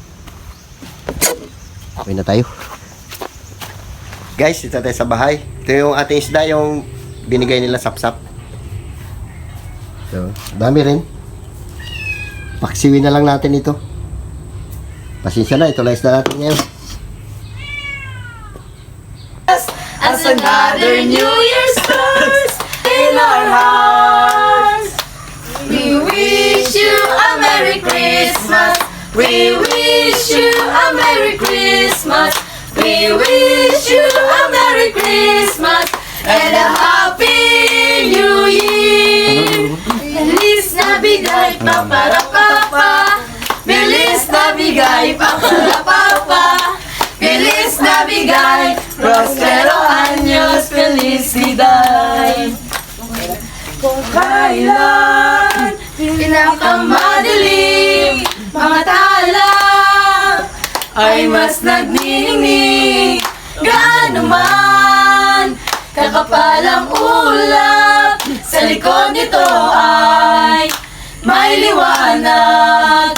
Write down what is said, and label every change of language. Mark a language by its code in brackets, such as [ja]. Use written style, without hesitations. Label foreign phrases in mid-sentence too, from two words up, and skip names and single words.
[tl] Uwi na tayo. Guys, dito tayo sa bahay. Ito yung ating isda, yung binigay nila sapsap. So, dami rin. Paksiwin na lang natin ito. Pasensya na, ito lang isda natin ngayon. [en] As another New Year starts in our hearts, we wish you a Merry Christmas. We wish you a Merry Christmas. We wish you a Merry Christmas and a Happy New Year. [es] Feliz Navidad, para papa. Feliz Navidad, para papa. Feliz Navidad, prospero años, felicidad. [tl] Kung kailan pinakamadilim mga tala ay mas nagniningning. Gaano man kakapalang ulap, sa likod nito ay may liwanag.